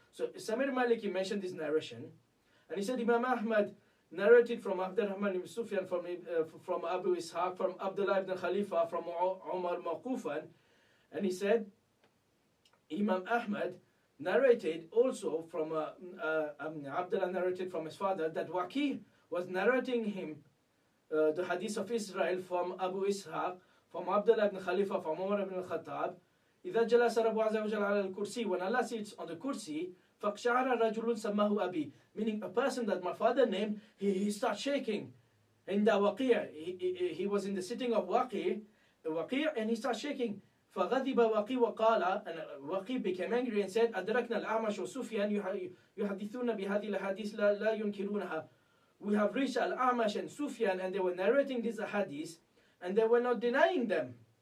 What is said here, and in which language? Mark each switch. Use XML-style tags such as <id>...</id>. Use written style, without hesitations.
<en>So Samir Maliki mentioned this narration, and he said Imam Ahmad narrated from Abdurrahman ibn Sufyan, from Abu Ishaq, from Abdullah ibn Khalifa, from Umar Maqufan, and he said Imam Ahmad narrated also from Abdullah narrated from his father that Waqi was narrating him the hadith of Israel from Abu Ishaq, from Abdullah ibn Khalifa, from Umar ibn al-Khattab.</en> <ar>إذا جلس رب عز وجل على الكرسي,</ar> <en>when Allah sits on the kursi,</en> <ar>فَقْشَعَرَ رَجُلٌ سَمَّهُ أَبِي,</ar> <en>meaning a person that my father named, he starts shaking. In the Waqi', he was in the sitting of Waqi', and he starts shaking.</en> <ar>فغضب وقي وقال,</ar> <en>and Waqi became angry and said</en> <ar>أدركنا الأعمش وسفيان يحدثون بهذه الأحاديث لا ينكرونها.</ar> <en>We have reached Al-A'mash and Sufyan, and they were narrating these hadiths and they were not denying them.</en>